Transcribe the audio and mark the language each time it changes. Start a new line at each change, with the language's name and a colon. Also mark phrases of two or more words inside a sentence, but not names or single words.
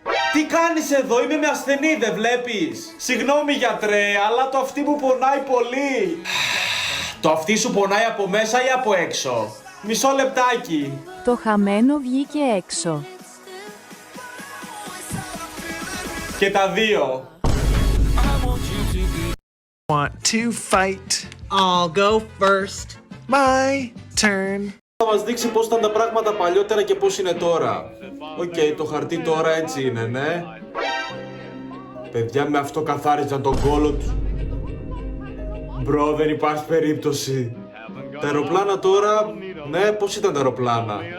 Greek: Τι κάνεις εδώ, είμαι με ασθενή, δεν βλέπεις? Συγγνώμη γιατρέ, αλλά το αυτί μου πονάει πολύ. Το αυτί σου πονάει από μέσα ή από έξω? Μισό λεπτάκι. Το χαμένο βγήκε έξω. Και τα δύο.
English: Want to fight? I'll go first. My turn.
Greek: Θα μας δείξει πώς ήταν τα πράγματα παλιότερα και πώς είναι τώρα. Οκ, το χαρτί τώρα έτσι είναι, ναι. Παιδιά, με αυτό καθάριζαν τον κόλο του. Μπρο, δεν υπάρχει περίπτωση. Τα αεροπλάνα τώρα, ναι, πώς ήταν τα αεροπλάνα?